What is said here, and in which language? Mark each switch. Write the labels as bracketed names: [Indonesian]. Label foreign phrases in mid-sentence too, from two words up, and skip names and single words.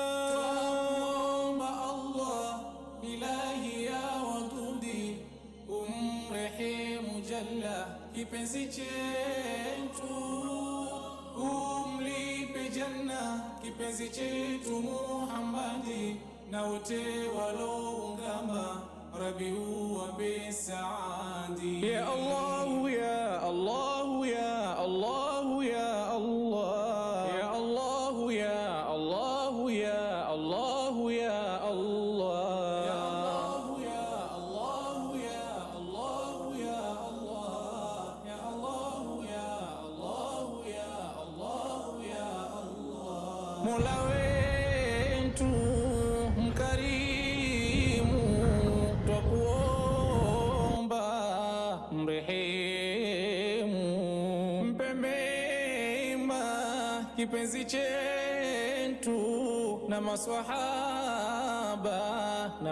[Swahili] Twakuomba Allah ilahi ya wadudi, umrehemu Jalla kipenzi chetu, umlipe janna kipenzi chetu Muhammadi, na wote waloungama Rabi uwape saadi. [Arabic] يا الله يا الله يا الله يا الله يا الله يا الله يا الله يا الله يا الله يا الله يا الله يا الله يا الله يا الله يا الله يا الله. [Swahili] Mola wetu mkarimu, twakuomba mrehemu, mpe mema kipenzi chetu na maswahaba na